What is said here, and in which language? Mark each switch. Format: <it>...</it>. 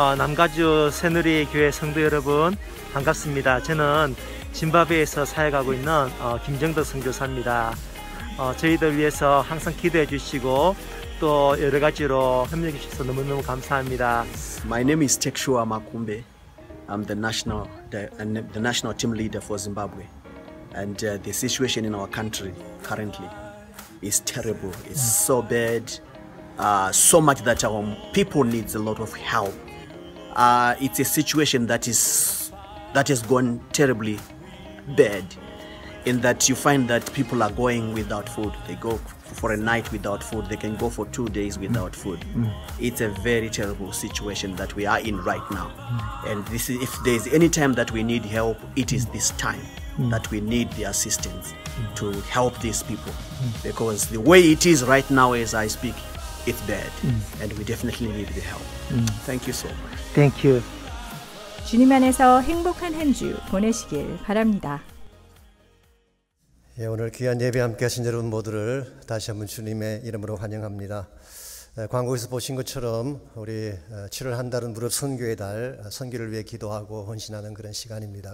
<ko>남가주 새누리 교회 성도 여러분, 반갑습니다. 저는 짐바브웨에서 사역하고 있는 김정덕 선교사입니다. 저희들 위해서 항상 기도해 주시고 또 여러 가지로 협력해 주셔서 너무너무 감사합니다.</ko> <en>My name is Tekshua Makumbe. I'm the national team leader for Zimbabwe. And the situation in our country currently is terrible. It's so bad. So much that our people needs a lot of help. It's a situation that has gone terribly bad, in that you find that people are going without food. They go for a night without food. They can go for 2 days without food. It's a very terrible situation that we are in right now. And if there is any time that we need help, it is this time. that we need the assistance to help these people, because the way it is right now as I speak, it's bad, and we definitely need the help. Thank you so much. Thank you.</en> <ko>주님 안에서 행복한 한 주 보내시길 바랍니다. 예, 오늘 귀한 예배 함께 하신 여러분 모두를 다시 한번 주님의 이름으로 환영합니다. 광고에서 보신 것처럼 우리 7월 한 달은 무릎 선교의 달, 선교를 위해 기도하고 헌신하는 그런 시간입니다.</ko>